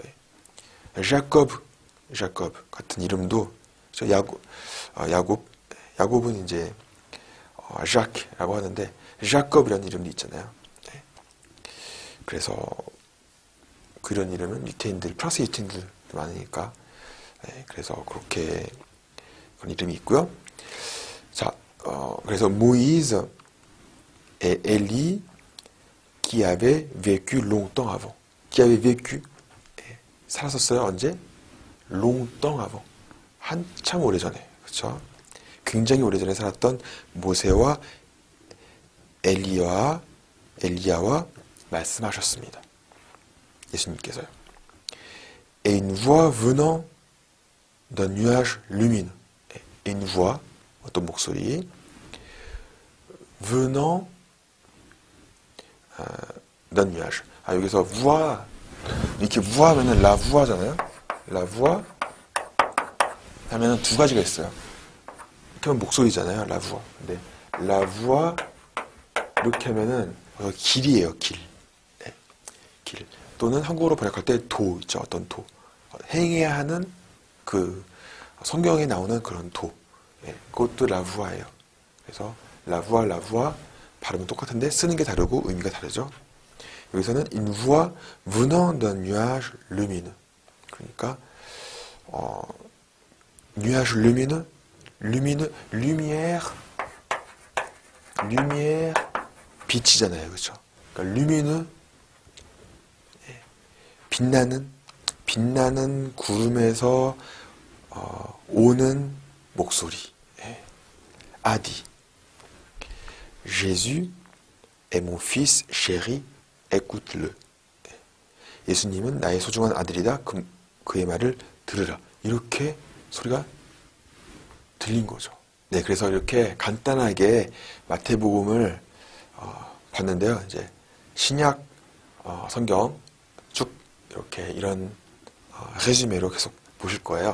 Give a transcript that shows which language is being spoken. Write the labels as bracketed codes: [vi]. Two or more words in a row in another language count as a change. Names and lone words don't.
[ko] 야곱 같은 이름도 야곱은 이제 ዣ크라고 하는데 야곱이라는 이름도 있잖아요. 그래서 그런 이름은 유태인들, 프랑스 유태인들 많으니까 그래서 그렇게 그런 이름이 있고요. 자, 그래서 [fr] 모ïse et Élie qui avait vécu longtemps avant. qui avait vécu [ko] 살았었어요. 언제? [fr] longtemps avant. [ko] 한참 오래전에. 그렇죠? 굉장히 오래전에 살았던 모세와 엘리야와 말씀하셨습니다. 예수님께서요. [fr] Et une voix venant d'un nuage lumineux. Et une voix, [ko] 어떤 목소리, [fr] venant d'un nuage. [ko] 여기서 voix, 이렇게 voix 하면은 [fr] la voix [ko] 잖아요. [fr] la voix [ko] 하면은 두 가지가 있어요. 이렇게 하면 목소리잖아요. [fr] la voix. [ko] 근데 [fr] la voix [ko] 이렇게 하면은 길이에요. 길. 네. 길. 또는 한국어로 번역할 때 도 있죠. 어떤 도. 행해야 하는 그 성경에 나오는 그런 도. 네. 그것도 [fr] la voix [ko] 예요. 그래서 [fr] la voix [ko] 발음은 똑같은데 쓰는 게 다르고 의미가 다르죠. [fr] 여기서는 une voix venant d'un nuage lumineux. 그러니까 nuage lumineux, lumière, [ko] 빛이잖아요, 그렇죠? 그러니까 lumineux, 빛나는 구름에서 오는 목소리. [fr] a dit, Jésus est mon fils chéri, écoute-le. [ko] 예수님은 나의 소중한 아들이다. 그의 말을 들으라. 이렇게 소리가 들린 거죠. 네, 그래서 이렇게 간단하게 마태복음을 봤는데요. 이제 신약 성경 쭉 이렇게 이런 레주메로 계속 보실 거예요.